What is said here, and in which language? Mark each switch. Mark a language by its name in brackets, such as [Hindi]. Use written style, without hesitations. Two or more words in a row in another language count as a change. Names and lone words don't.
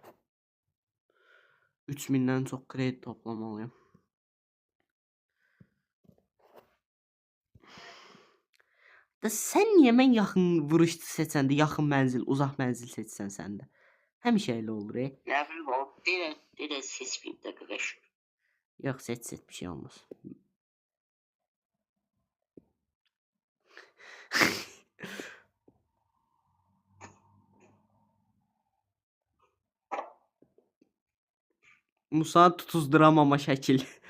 [Azerbaijani] 3000-dən çox kredi toplamalıyam. Da sən niyə mən yaxın vuruş seçəndə yaxın mənzil, uzaq mənzil seçsən sən də? Həmişə elə olur. [Turkish] Ne bileyim o direkt seçmeyeyim de arkadaş. [Azerbaijani] Yox, seç bir şey olmaz. Musa tutuzduramama şəkil.